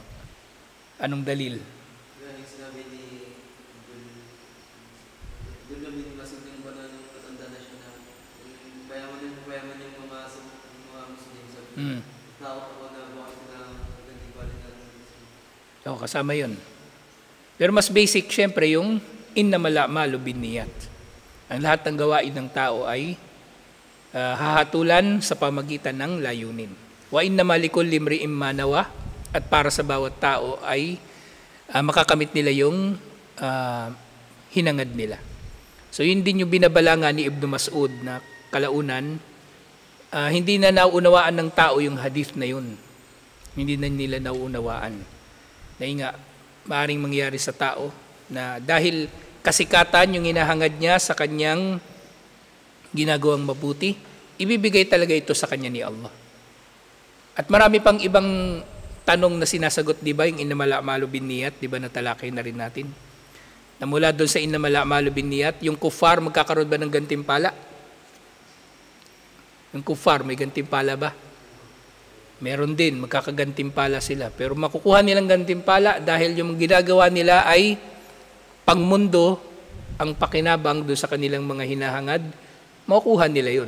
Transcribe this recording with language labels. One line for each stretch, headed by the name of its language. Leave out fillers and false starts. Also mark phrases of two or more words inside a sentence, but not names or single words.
Filipino: Anong dalil? So, kasama yun. Pero mas basic, syempre, yung
Arabic: إنما الأعمال بالنيات.
Filipino: Ang lahat ng gawain ng tao ay hahatulan sa pamagitan ng layunin.
Arabic: وإنما لكل امرئ ما نوى,
Filipino: at para sa bawat tao ay makakamit nila yung hinangad nila. So yun din yung binabalanga ni Ibn Mas'ud na kalaunan, hindi na nauunawaan ng tao yung hadith na yun. Hindi na nila nauunawaan. Dahil nga, maaaring mangyari sa tao na dahil kasikatan yung hinahangad niya sa kanyang ginagawang mabuti, ibibigay talaga ito sa kanya ni Allah. At marami pang ibang tanong na sinasagot, di ba, yung
Arabic: إنما الأعمال بالنيات,
Filipino: di ba, natalakay na rin natin. Na mula doon sa
Arabic: إنما الأعمال بالنيات,
Filipino: yung kuffar magkakaroon ba ng gantimpala? Yung kuffar, may gantimpala ba? Meron din, magkakagantimpala sila. Pero makukuha nilang gantimpala dahil yung ginagawa nila ay pangmundo, ang pakinabang doon sa kanilang mga hinahangad, makukuha nila yun.